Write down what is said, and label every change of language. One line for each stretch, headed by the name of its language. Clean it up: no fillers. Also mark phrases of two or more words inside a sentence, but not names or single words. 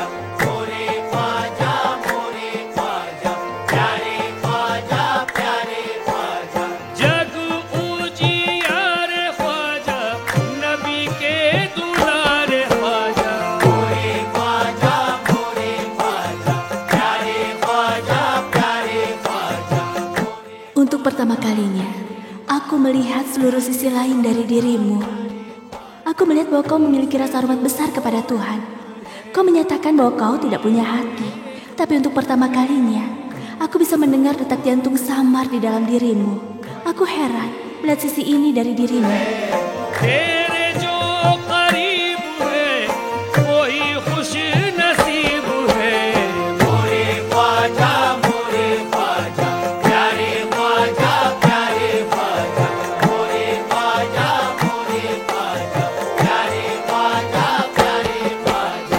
Hindi: मोरे ख्वाजा, प्यारे ख्वाजा, प्यारे ख्वाजा. जग उजियारे ख्वाजा, नबी के दुलारे ख्वाजा। मोरे ख्वाजा, प्यारे ख्वाजा, प्यारे ख्वाजा।
Indonesian: Untuk pertama kalinya, aku melihat seluruh sisi lain dari dirimu. Aku melihat bahwa kau memiliki rasa hormat besar kepada Tuhan. Kau menyatakan bahwa kau tidak punya hati. Tapi untuk pertama kalinya, aku bisa mendengar detak jantung samar di dalam dirimu. Aku heran melihat sisi ini dari dirimu.
Hindi: तेरे जो करीब है, वही खुश नसीब है। मोरे ख्वाजा, प्यारे ख्वाजा, प्यारे ख्वाजा। मोरे ख्वाजा, प्यारे ख्वाजा, प्यारे ख्वाजा।